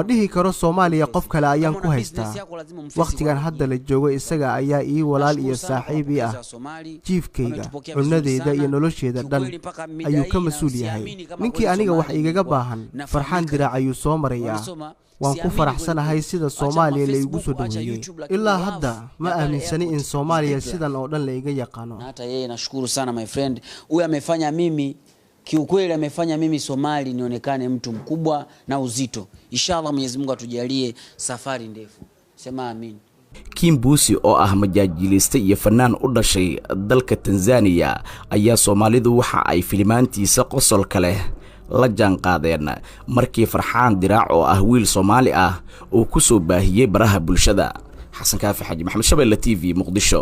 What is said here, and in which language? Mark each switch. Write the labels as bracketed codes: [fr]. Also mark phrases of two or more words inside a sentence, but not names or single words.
[so] dhihi karo Soomaaliya qof kale ayaan ku haystaa waqtigan hadda la joogo isaga ayaa ii walaal iyo saaxiib ii ah jiifkayga cunadeeda iyo nolosheeda dhan ayuu ka masuul yahay ninkii aniga wax igaga baahan Farxaan Diraac ayuu soo marayaa waan ku faraxsanahay sida Soomaaliya la igu soo dhaweeyay ilaa hadda ma aaminsani in Soomaaliya sidan oo dhan la iga yaqaano. [sw] hata yeye nashukuru sana [en] my friend [sw] huyu amefanya mimi kiukweli amefanya mimi Somali nionekane mtu mkubwa na uzito. Inshallah Mwenyezi Mungu atujalie safari ndefu. Sema amin. [so] Kim Buusi oo ah majaajilista iyo fanaan u dhashay dalka Tanzania ayaa Soomaalidu waxa ay filimaantiisa qosol kale la jaan qaadeen markii Farxaan Diraac oo ah wiil Soomaali ah oo ku soo baahiyay baraha bulshada. Xasan Kaafi Xaji Maxamed Shabeelle TV Muqdisho.